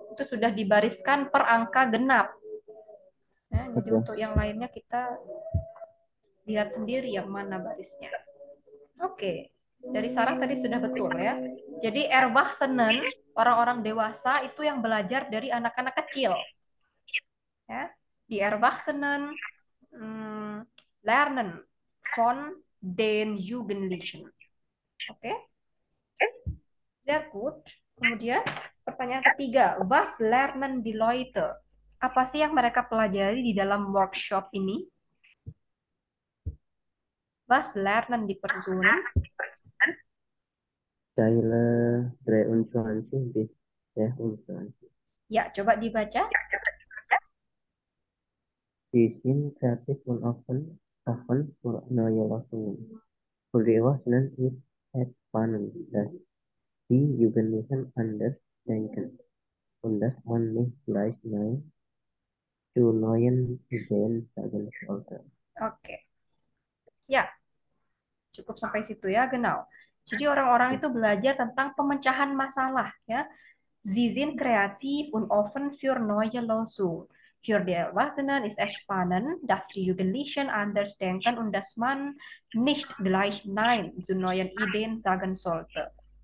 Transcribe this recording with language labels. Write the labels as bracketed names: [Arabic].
[Indonesian] Itu sudah dibariskan per angka genap. Ya, jadi Oke. untuk yang lainnya kita lihat sendiri yang mana barisnya. Oke. Dari Sarah tadi sudah betul ya. Jadi Erwachsenen, orang-orang dewasa itu yang belajar dari anak-anak kecil. Ya. [German] Die Erwachsenen lernen von den Jugendlichen. Oke. Sehr gut. [Indonesian] Kemudian pertanyaan ketiga, [German] was lernen die Leute? [Indonesian] Apa sih yang mereka pelajari di dalam workshop ini? [German] Was lernen die Personen? Style 23 bis 24. [Indonesian] Ya, coba dibaca. [German] Sie sind kreativ und offen für neue Lösungen. Für die Erwachsenen ist es spannend, dass die Jugendlichen anders denken und dass man nicht gleich Nein zu neuen Ideen sagen sollte. [Indonesian] Oke. Ya, cukup sampai situ ya, genau. Jadi orang-orang itu belajar tentang pemecahan masalah ya. [German] Sie sind kreativ und offen für neue Lösungen. Für die Erwachsenen ist es spannend, dass die Jugendlichen anders denken und dass man nicht gleich Nein zu neuen Ideen sagen sollte.